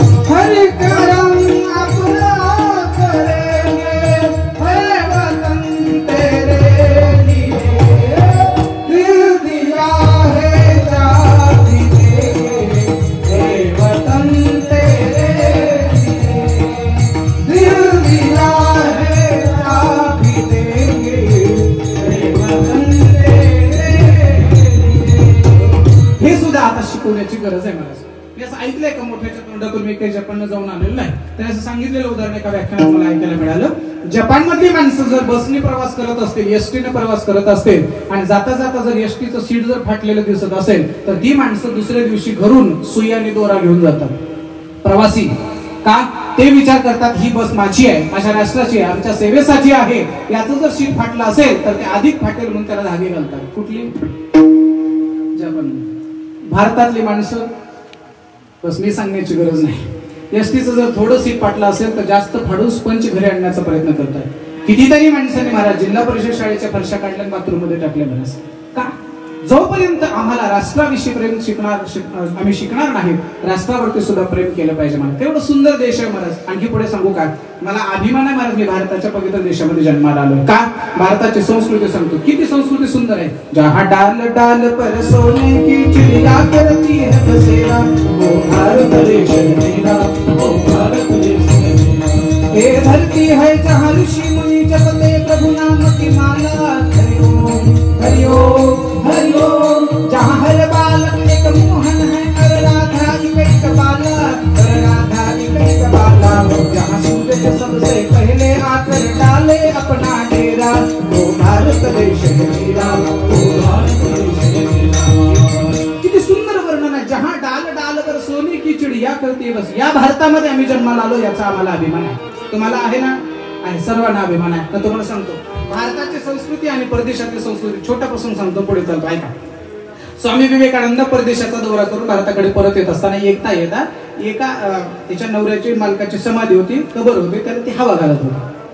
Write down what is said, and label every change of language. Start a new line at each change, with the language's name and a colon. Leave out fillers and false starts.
Hindi: हरि करम अपना करेंगे, हर वतन तेरे लिए, दिल दिया है जाति देंगे, हे वतन तेरे लिए, दिल दिया है जाति देंगे, हे वतन तेरे लिए.
Marathi: हे सुद्धा आता शिकवण्याची गरज आहे मला. मी असं ऐकलंय का मोठ्याच्या तोंडातून, मी काही जपानला जाऊन आलेलं नाही, तर असं सांगितलेलं उदाहरण एका व्याख्यानात मला ऐकायला मिळालं. जपानमधली माणसं जर बसने प्रवास करत असतील, एसटीने प्रवास करत असतील आणि जाता जाता जर एसटीचं सीट जर फाटलेलं दिसत असेल तर ती माणसं दुसऱ्या दिवशी घरून सुई आणि दोरा घेऊन जातात. प्रवासी का? ते विचार करतात ही बस माझी आहे, माझ्या राष्ट्राची आहे, आमच्या सेवेसाठी आहे. याचं जर सीट फाटलं असेल तर ते अधिक फाटेल म्हणून त्याला धागे घालतात. कुठली? जपान. भारतातली माणसं बस मी सांगण्याची गरज नाही. एसटीचं जर थोडं सीट फाटलं असेल तर जास्त फाडून स्पंज घरी आणण्याचा प्रयत्न करतात. कितीतरी माणसांनी महाराज जिल्हा परिषद शाळेच्या फरशा काढल्या, बाथरूम मध्ये टाकल्या महाराज. का? जोपर्यंत आम्हाला राष्ट्राविषयी प्रेम आम्ही शिकणार नाही, राष्ट्रावरती सुद्धा प्रेम केलं पाहिजे. मला तेवढं सुंदर देश आहे महाराज. आणखी पुढे सांगू का? मला अभिमान आहे महाराज, मी भारताच्या पवित्र देशामध्ये जन्माला आलोय. का? भारताची संस्कृती सांगतो, किती संस्कृती सुंदर आहे.
Hindi: जहाँ डाल डाल पर सोने की चिड़िया करती है बसेरा, वो भारत देश मेरा, वो भारत देश मेरा. ये धरती है जहाँ ऋषि मुनि जपते प्रभु नाम की माला. हरिओम हरिओम. जहाँ हर बालक एक मोहन है, कर राधा एक बाला, कर राधा एक बाला. जहाँ सूरज सबसे पहले आकर डाले अपना डेरा, वो भारत देश मेरा, वो भारत देश मेरा.
Marathi: किती सुंदर वर्णन आहे.
Hindi: जहाँ डाल डाल पर सोने की चिड़िया करती है बस.
Marathi: या भारतामध्ये आम्ही जन्माला आलो, याचा आम्हाला अभिमान आहे. तुम्हाला आहे ना? आहे. सर्वांना अभिमान आहे. तर तुम्हाला सांगतो, भारताची संस्कृती आणि परदेशातली संस्कृती छोट्यापासून सांगतो, पुढे चालतो ऐका. स्वामी विवेकानंद परदेशाचा दौरा करून भारताकडे परत येत असताना एका त्याच्या नवऱ्याची मालकाची समाधी होती, कबर होती, त्याला ती हवा घालत होती.